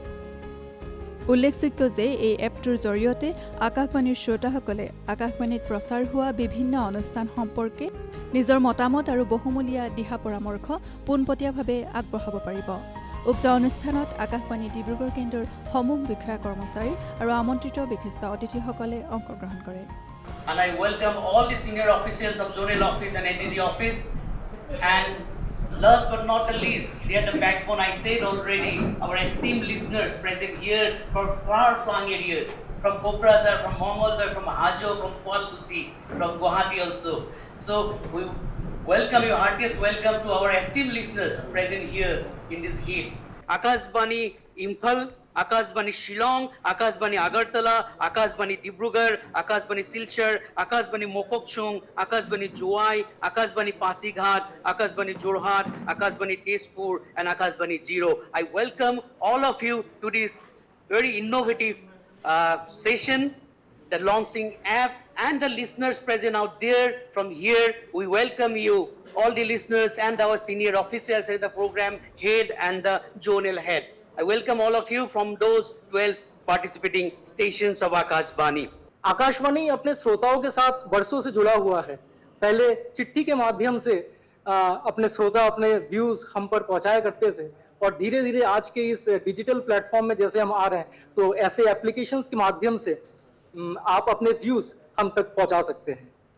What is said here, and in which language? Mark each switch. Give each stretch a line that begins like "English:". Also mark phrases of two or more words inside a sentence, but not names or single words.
Assamese: উল্লেখযোগ্য যে এই এপটোৰ জৰিয়তে আকাশবাণীৰ শ্ৰোতাসকলে আকাশবাণীত প্ৰচাৰ হোৱা বিভিন্ন অনুষ্ঠান সম্পৰ্কে নিজৰ মতামত আৰু বহুমূলীয়া দিহা পৰামৰ্শ পোনপটীয়াভাৱে আগবঢ়াব পাৰিব। উক্ত অনুষ্ঠানত আকাশবাণী ডিব্ৰুগড় কেন্দ্ৰৰ সমূহ বিষয়া কৰ্মচাৰী আৰু আমন্ত্ৰিত বিশিষ্ট অতিথিসকলে অংশগ্ৰহণ কৰে।
English: And I welcome all the senior officials of Zonal Office and NDG Office. And last but not the least, they are the backbone, I said already, our esteemed listeners present here from far-flung areas, from Kokrasar, from Mongolbar, from Hajo, from Kualkusi, from Guwahati also. So we welcome you, heartiest welcome to our esteemed listeners present here in this heat. Akashbani Imphal, Akashbani Shillong, Akashbani Agartala, Akashbani Dibrugarh, Akashbani Silchar, Akashbani Mokokchung, Akashbani Joai, Akashbani Pasighat, Akashbani Jorhat, Akashbani Tezpur, and Akashbani Zero. I welcome all of you to this very innovative session, the launching app, and the listeners present out there. From here, we welcome you, all the listeners and our senior officials at the program head and the zonal head. I welcome all of you from those 12 participating stations of Akashbani.
Hindi: आकाशवाणी अपने श्रोताओं के साथ वर्षों से जुड़ा हुआ है। पहले चिट्ठी के माध्यम से अपने श्रोता अपने व्यूज हम पर पहुंचाया करते थे और धीरे धीरे आज के इस
English: digital platform
Hindi: में जैसे हम आ रहे हैं तो ऐसे एप्लीकेशंस के माध्यम से आप अपने व्यूज हम तक पहुंचा सकते हैं।